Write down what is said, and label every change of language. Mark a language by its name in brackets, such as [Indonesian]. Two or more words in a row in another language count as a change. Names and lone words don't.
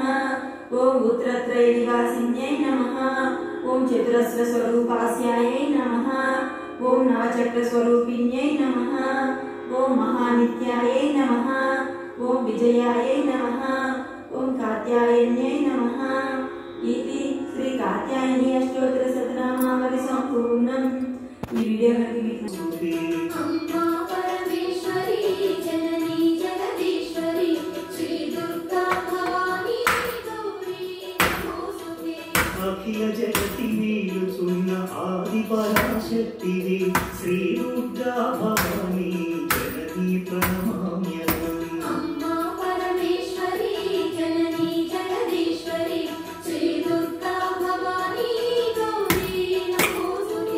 [Sanskrit] ओम उत्तरत्रयनिवासिन्यै नमः। ओम चतुरस्रस्वरूपास्यायै नमः। ओम नवचक्रस्वरूपिण्यै नमः। ओम महानित्यायै नमः। ओम विजयायै नमः। ओम कात्यायन्यै नमः। इति श्री कात्यायनी अष्टोत्तर शतनामावली संपूर्णम्। [Telugu] ఈ వీడియో [Sanskrit] अम्मा परमेश्वरी जननी जगदीश्वरी श्री दुर्गा भवानी गौरी नमोस्तुते। [Telugu] కోటి నీలుచున్న ఆది పరాశక్తివి శ్రీ రుద్రా భవాని [Sanskrit] జననీ ప్రణమామ్యహం. అమ్మా పరమేశ్వరి జననీ జగదీశ్వరి శ్రీ దుర్గా భవాని గౌరీ నమోస్తుతే.